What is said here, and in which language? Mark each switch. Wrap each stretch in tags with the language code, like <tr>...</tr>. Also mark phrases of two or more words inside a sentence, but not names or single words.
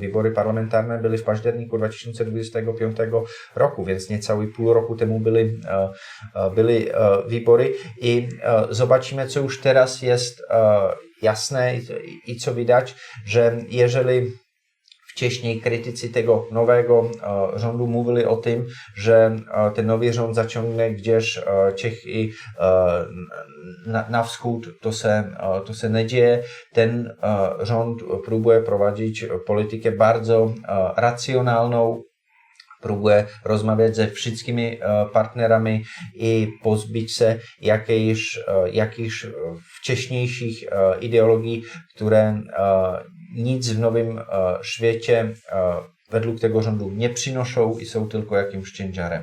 <pl>Wybory parlamentarne były w październiku 2025 roku, więc niecały pół roku temu były wybory i zobaczymy, co już teraz jest jasne i co widać, że jeżeli wcześniej krytycy tego nowego rządu mówili o tym, że ten nowy rząd zaciągnie gdzieś Czechy na wschód,</pl> <cs>to se neděje.</cs> <pl>Ten rząd próbuje prowadzić politykę bardzo racjonalną, próbuje rozmawiać ze wszystkimi partnerami i pozbyć się jakichś wcześniejszych ideologii, które nic w nowym świecie według tego rządu nie przynoszą i są tylko jakimś ciężarem.</pl>